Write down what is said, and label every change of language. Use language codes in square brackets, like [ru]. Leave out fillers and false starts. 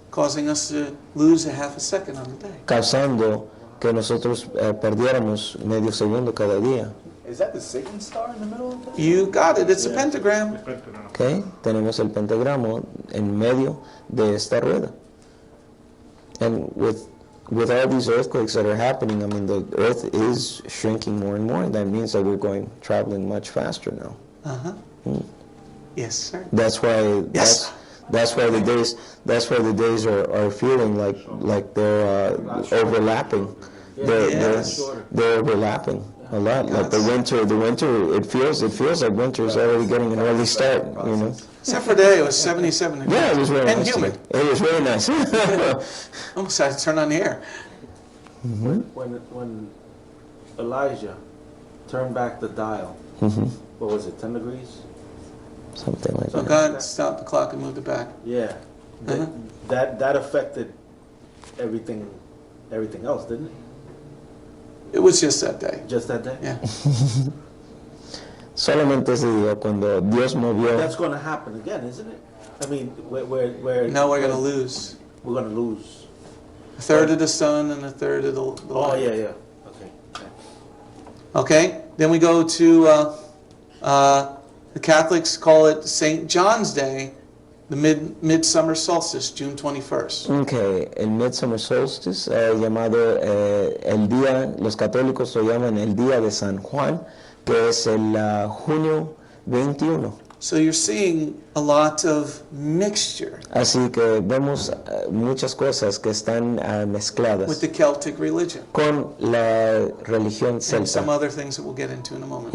[en] causing us to lose a half a second on the day. [es] causando que nosotros perdiéramos medio segundo cada día. [en] Is that the Satan star in the middle of that? You got it. It's a pentagram. ¿Okay? [es] Tenemos el pentagrama en medio de esta rueda. [en] And with all these earthquakes that are happening, I mean, the earth is shrinking more and more, and that means that we're traveling much faster now. Uh-huh. Yes, sir. That's why Yes. that's why the days are feeling like they're overlapping. They're overlapping a lot. Like the winter, it feels like winter is already getting an early start. You know. Except for today, it was 77 degrees. Yeah, it was very and nice. humid. Today. It was really nice. Almost had to turn on the air. When Elijah turned back the dial, what was it, 10 degrees? Something like So that. God stopped the clock and moved it back. Yeah. That affected everything else, didn't it? It was just that day. Just that day? Yeah. [es] Solamente ese día cuando Dios movió. [en] That's going to happen again, isn't it? I mean, where No, we're going to lose. We're going to lose. A third of the sun and a third of the light. Oh, yeah. Okay. Okay, then we go to, the Catholics call it St. John's Day, the midsummer solstice, June 21st. [es] Okay, el Midsummer Solstice, llamado el día, los católicos lo llaman el día de San Juan, que es el junio 21. [en] So you're seeing a lot of mixture [es] Así que vemos muchas cosas que están mezcladas [en] with the Celtic religion [es] con la religión [en] and some [es] celta [en] other things that we'll get into in a moment.